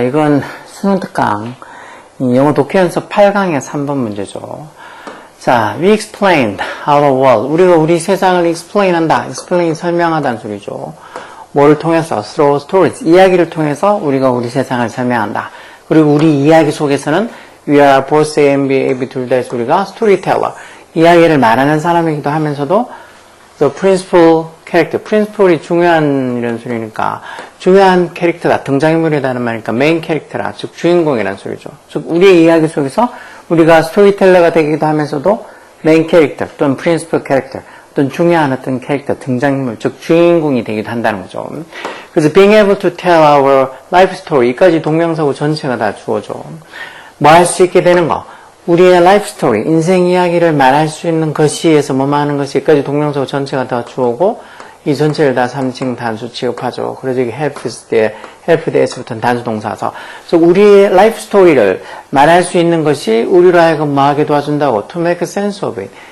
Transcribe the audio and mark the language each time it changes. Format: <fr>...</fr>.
<ko>이건 수능 특강 영어 독해 연습 8강의 3번 문제죠.</ko> <en>자, we explained our world.</en> <ko>우리가 우리 세상을 explain 한다. explain 설명하다는 소리죠. 뭐를 통해서?</ko> <en>through stories.</en> <ko>이야기를 통해서 우리가 우리 세상을 설명한다. 그리고 우리 이야기 속에서는</ko> <en>we are both A and B,</en> <ko>A, B 둘 다 해서 우리가 storyteller. 이야기를 말하는 사람이기도 하면서도</ko> <en>the principal character.</en> <ko>principal이 중요한 이런 소리니까 중요한 캐릭터다. 등장인물이라는 말이니까 메인 캐릭터라. 즉 주인공이라는 소리죠. 즉 우리의 이야기 속에서 우리가 스토리텔러가 되기도 하면서도 메인 캐릭터 또는</ko> <en>principal character</en> <ko>어떤 중요한 어떤 캐릭터, 등장인물, 즉 주인공이 되기도 한다는 거죠. 그래서</ko> <en>being able to tell our life story</en> <ko>이까지 동명사고 전체가 다 주어져. 뭐 할 수 있게 되는 거? 우리의 life story, 인생 이야기를 말할 수 있는 것이에서 뭐뭐 하는 것이 이까지 동명사고 전체가 다 주어고 이 전체를 다 3층 단수 취급하죠. 그래서 이게 help the에서부터는 단수 동사서. 그래서 우리의 life story를 말할 수 있는 것이 우리로 하여금 뭐 하게 도와준다고</ko> <en>to make sense of it.</en>